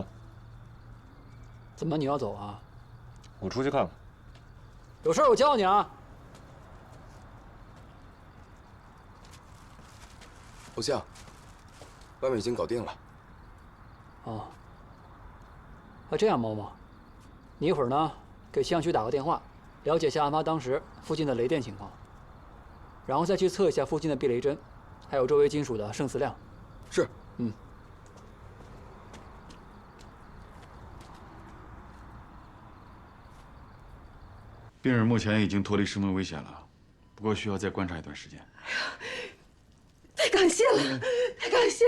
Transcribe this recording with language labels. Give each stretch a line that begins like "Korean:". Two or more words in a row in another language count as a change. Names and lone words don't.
Chinese: 怎麼你要走啊？我出去看看。有事我叫你啊。偶像，外面已經搞定了。哦。這樣，某某，你一會兒呢給氣象局打個電話，了解下案發當時附近的雷電情況，然後再去測一下附近的避雷針，還有周圍金屬的勝磁量。是。病人目前已经脱离生命危险了，不过需要再观察一段时间。太感谢了，太感谢了！